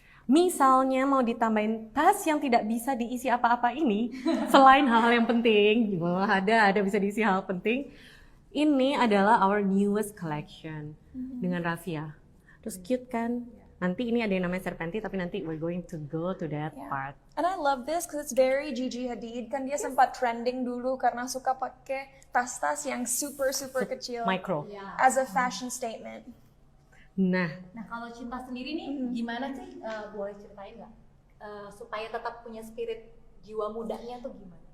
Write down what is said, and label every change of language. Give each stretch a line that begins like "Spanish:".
Indonesian: Misalnya mau ditambahin tas yang tidak bisa diisi apa-apa ini, selain hal-hal yang penting, ada bisa diisi hal penting. Ini adalah
English: our newest collection
Indonesian: dengan raffia. Terus cute kan? Nanti ini ada yang namanya serpenti, tapi nanti
English: we're going to go to that part. And I love this because it's very Gigi Hadid.
Indonesian: Kan dia sempat trending dulu karena suka pakai tas-tas yang super kecil
English: Micro. as a fashion statement.
Indonesian: Nah, Nah kalau Cinta sendiri nih gimana sih, boleh ceritain nggak supaya tetap punya spirit jiwa mudanya tuh gimana?